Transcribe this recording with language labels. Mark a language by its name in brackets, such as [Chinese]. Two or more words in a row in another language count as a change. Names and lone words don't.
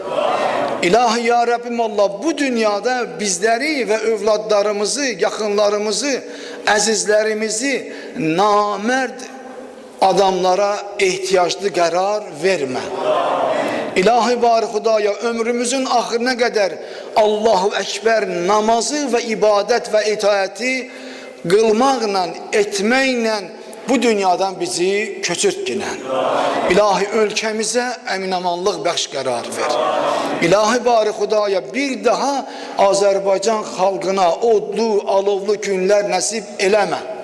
[Azerbaijani] İlahi ya Rabbim Allah, bu dünyada bizleri ve övladlarımızı, yakınlarımızı, əzizlərimizi namərd adamlara ehtiyaclı qərar vermə. İlahi bari Xudaya ömrümüzün axırına qədər [Arabic] الله أكبر [Azerbaijani] namazı ve ibadet ve itaati qılmaqla, etməklə bu dünyadan bizi köçürtginən. İlahi ölkəmizə əminamanlıq bəxş qərar ver. İlahi bari Xudaya bir daha Azərbaycan xalqına odlu, alovlu günlər nəsib eləmə.